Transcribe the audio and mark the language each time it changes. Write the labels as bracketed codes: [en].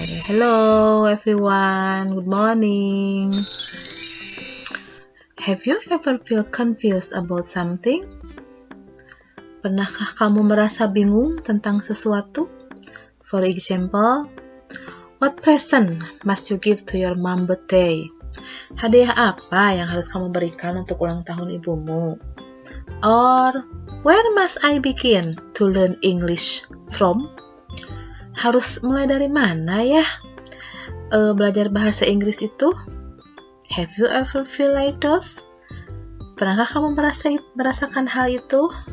[en] Hello everyone, good morning. Have you ever feel confused about something? [id] Pernahkah kamu merasa bingung tentang sesuatu? [en] For example, what present must you give to your mom birthday? [id] Hadiah apa yang harus kamu berikan untuk ulang tahun ibumu? [en] Or, where must I begin to learn English from? [id] Harus mulai dari mana ya? Belajar bahasa Inggris itu? [en] Have you ever feel like those? [id] Pernahkah kamu merasakan hal itu?